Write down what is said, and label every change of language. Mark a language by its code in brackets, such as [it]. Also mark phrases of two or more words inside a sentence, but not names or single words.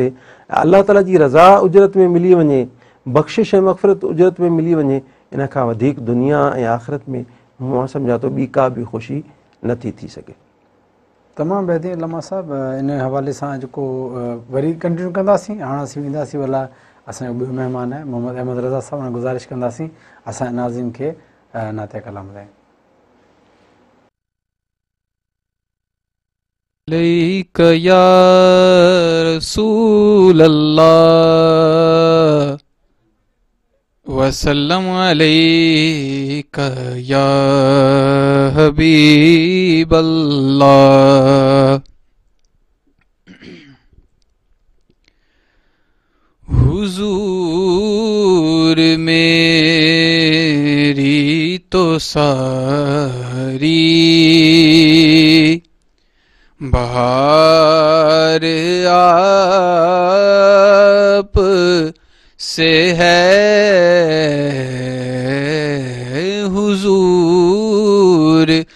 [sd] अलाह ताला जी रज़ा उजरत में मिली वञे, बख़्शिश ऐं मग़फ़िरत उजरत में मिली वञे, इन खां वधीक दुनिया ऐं आख़िरत में मां सम्झां थो ॿी का बि ख़ुशी नथी थी सघे। तमामु बहितरीनु लम्हा साहिबु, इन हवाले सां जेको वरी कंटिन्यू कंदासीं। हाणे असीं वेंदासीं भला असांजो ॿियो महिमान आहे मोहम्मद अहमद रज़ा साहिबु, हुन गुज़ारिश कंदासीं असांजे नाज़रीन खे नाते कलाम ॿुधाइनि। [ar] عليك يا رسول الله و وسلم علیک یا حبیب اللہ۔ [ur] حضور میری تو ساری بہار آپ سے ہے، حضور